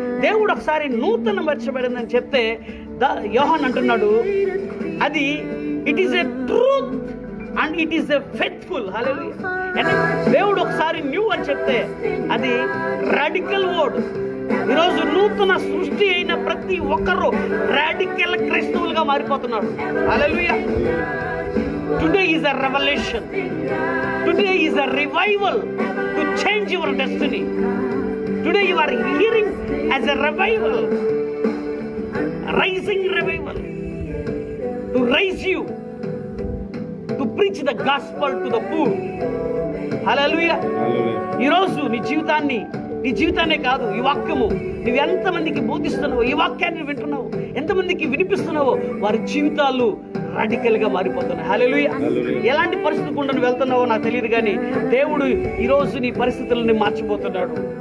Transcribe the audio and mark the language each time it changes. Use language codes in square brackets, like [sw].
[te] దేవుడు ఒకసారి నూతన మర్చబడిందని చెప్తే యోహాన్ అంటున్నాడు, అది [en] It is a truth and it is a faithful. [te] హల్లెలూయా. దేవుడు ఒకసారి న్యూ అని చెప్తే అది [en] Radical word. [te] ఈరోజు నూతన సృష్టి అయిన ప్రతి ఒక్కరు రాడికల్ క్రైస్తవులుగా మారిపోతున్నారు. [en] Hallelujah. Today is a revelation. Today is a revival to change your destiny. Today you are hearing as a revival, rising revival, to raise you, to preach the gospel to the poor. Hallelujah. [te] ఈరోజు నీ జీవితాన్నే కాదు, ఈ వాక్యము నువ్వు ఎంతమందికి బోధిస్తున్నావో, ఈ వాక్యాన్ని వింటున్నావు, ఎంతమందికి వినిపిస్తున్నావో వారి జీవితాలు రాడికల్ గా మారిపోతున్నాయి. హల్లెలూయా. ఎలాంటి పరిస్థితి గుండా వెళ్తున్నావో నాకు తెలియదు, కానీ దేవుడు ఈరోజు నీ పరిస్థితులని మార్చిపోతున్నాడు.